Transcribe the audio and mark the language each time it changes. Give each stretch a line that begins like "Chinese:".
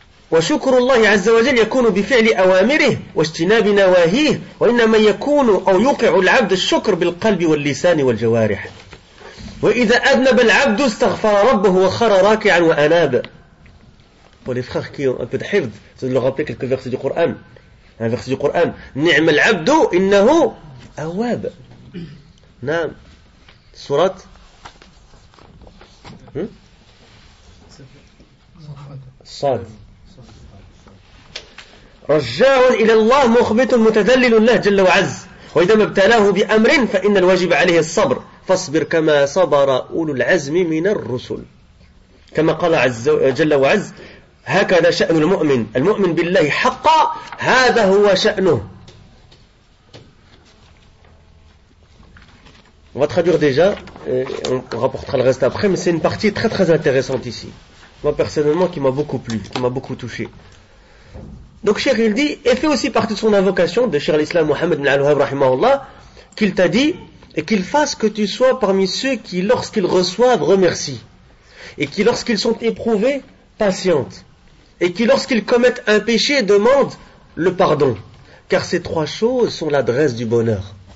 Arabic: وشكر الله عز وجل يكون بفعل أوامره واجتناب نواهيه، وإنما يكون أو يوقع العبد الشكر بالقلب واللسان والجوارح. وإذا أذنب العبد استغفر ربه وخر راكعا وأناب.
French: Pour les frères qui ont un peu de hifd, c'est de leur rappeler quelques versets du Coran. Un verset du Coran.
Arabic: نعم العبد إنه أواب. نعم. سورة صاد. رجاع إلى الله مخبت متذلل له جل وعز، وإذا ما ابتلاه بأمر فإن الواجب عليه الصبر، فاصبر كما صبر أولو العزم من الرسل. كما قال عز جل وعز: هكذا شأن المؤمن، المؤمن بالله حقا هذا هو شأنه.
French: On va traduire déjà, on rapportera le reste après, mais c'est une partie très très intéressante ici. Moi personnellement qui m'a beaucoup plu, qui m'a beaucoup touché. Donc Cheikh il dit, et fait aussi partie de son invocation de Cheikh l'Islam Mohammed bin Al-Wahhab rahimahullah, qu'il t'a dit, et qu'il fasse que tu sois parmi ceux qui lorsqu'ils reçoivent remercient, et qui lorsqu'ils sont éprouvés patientent, et qui lorsqu'ils commettent un péché demandent le pardon, car ces trois choses sont l'adresse du bonheur.